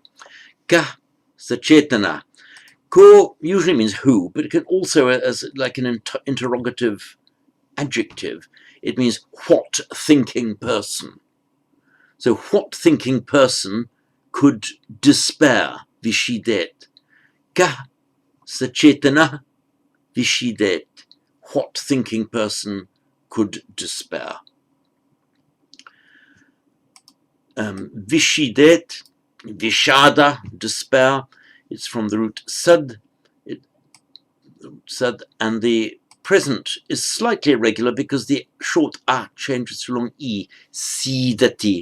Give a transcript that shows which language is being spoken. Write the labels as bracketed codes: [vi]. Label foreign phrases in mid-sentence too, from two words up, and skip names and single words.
[sa] Ka sachetana. [en] Ko usually means who, but it can also, as like an interrogative adjective, it means what thinking person. So what thinking person could despair, [sa] vishidet. Ka sachetana vishidet. [en] What thinking person could despair? [sa] Vishidet, vishada, despair. [en] It's from the root sad, and the present is slightly irregular because the short a changes to long e, sidati.